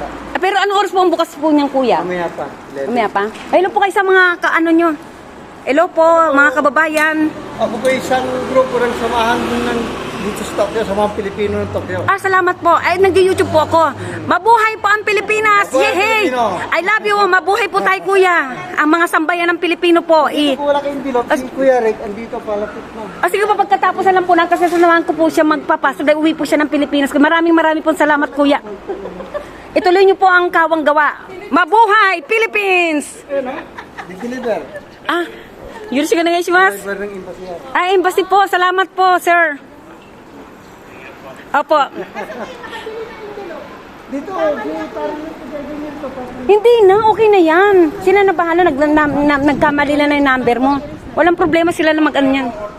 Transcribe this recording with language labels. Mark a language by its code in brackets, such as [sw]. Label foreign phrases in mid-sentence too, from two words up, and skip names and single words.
[tl] Pero ano oras po ang bukas po niyang kuya? Mamaya pa. Mamaya pa? Hello po kayo sa mga kaano nyo. Hello po, mga kababayan. Ako po isang grupo ng samahan ng dito sa Tokyo, sa mga Pilipino ng Tokyo. Salamat po. Ay, nag-YouTube po ako. Mabuhay po ang Pilipinas! Mabuhay Yehey! Pilipino! [en] I love you! [tl] Mabuhay po tayo, kuya. Ang mga sambayan ng Pilipino po. Kung wala kayong bilog, si Kuya Rick, andito palapit na. Sige po, pagkatapos na lang po kasi sasamahan ko po siya magpapasok dahil uwi po siya ng Pilipinas. Maraming po salamat, kuya. Ituloy niyo po ang kawang gawa. Mabuhay, Philippines! Deliver. [ja] よろしくお願いします. [tl] Deliver ng embassy. Embassy po. Salamat po, sir. Opo. Dito, Hindi na, okay na yan. Sila na bahala, nagkamali lang na yung number mo. Walang problema sila na mag-ano yan.